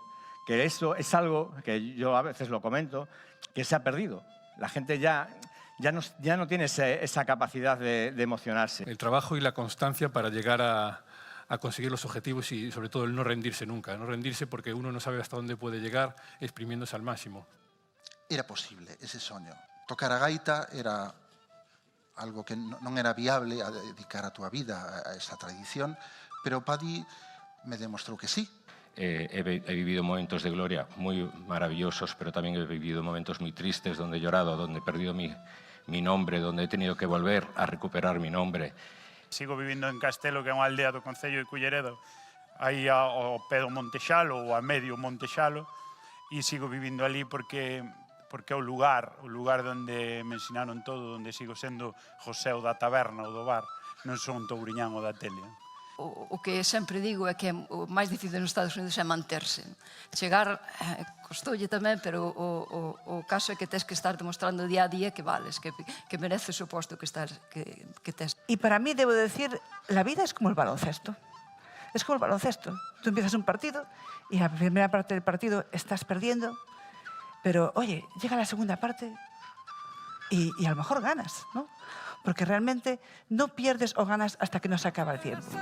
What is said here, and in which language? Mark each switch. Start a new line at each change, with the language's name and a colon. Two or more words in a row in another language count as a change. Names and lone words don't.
Spanish: Que eso es algo que yo a veces lo comento, que se ha perdido. La gente ya no tiene esa capacidad de emocionarse. El trabajo y la constancia para llegar a conseguir los objetivos y sobre todo el no rendirse nunca. No rendirse porque uno no sabe hasta dónde puede llegar exprimiéndose al máximo.
Galician: Era posible ese soño. Tocar a gaita era algo que non era viable a dedicar a túa vida a esa tradición, pero Paddy me demostrou que sí.
Spanish: He vivido momentos de gloria muy maravillosos, pero también he vivido momentos muy tristes donde he llorado, donde he perdido mi nombre, donde he tenido que volver a recuperar mi nombre.
Galician: Sigo vivindo en Castelo, que é unha aldea do Concello de Culleredo, aí ao pé do Montexalo ou a medio Montexalo, e sigo vivindo ali porque é o lugar onde me ensinaron todo, onde sigo sendo José o da taberna ou do bar, non son Touriñán o da tele. O que sempre digo é que o máis difícil nos Estados Unidos é manterse. Chegar costoulle tamén, pero o caso é que tes que estar demostrando día a día que vales, que mereces o posto que tes.
Spanish: Y para mí, debo decir, la vida es como el baloncesto. Es como el baloncesto. Tú empiezas un partido y la primera parte del partido estás perdiendo, pero, oye, llega la segunda parte y a lo mejor ganas, ¿no? Porque realmente no pierdes o ganas hasta que no se acaba el tiempo.